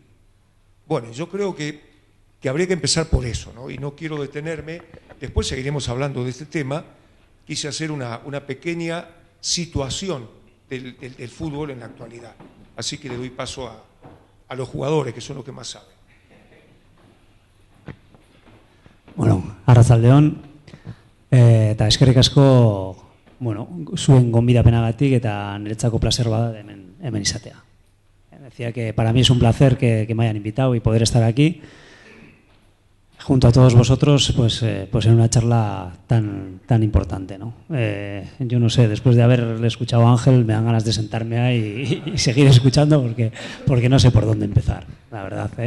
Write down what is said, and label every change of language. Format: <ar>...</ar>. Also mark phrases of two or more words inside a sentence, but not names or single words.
<es>Bueno, yo creo que habría que empezar por eso, ¿no? Y no quiero detenerme. Después seguiremos hablando de este tema. Quise hacer una pequeña situación del fútbol en la actualidad. Así que le doy paso a los jugadores, que son los que más saben.</es> <eu>Bueno, arratsaldeon, eta eskerrik asko, bueno, zuen gonbidapenagatik eta niretzako placer bada hemen izatea.</eu> <es>Decía que para mí es un placer que me hayan invitado y poder estar aquí junto a todos vosotros, pues en una charla tan importante, ¿no? Yo no sé, después de haberle escuchado a Ángel, me dan ganas de sentarme ahí y seguir escuchando porque no sé por dónde empezar, la verdad, ¿eh?</es>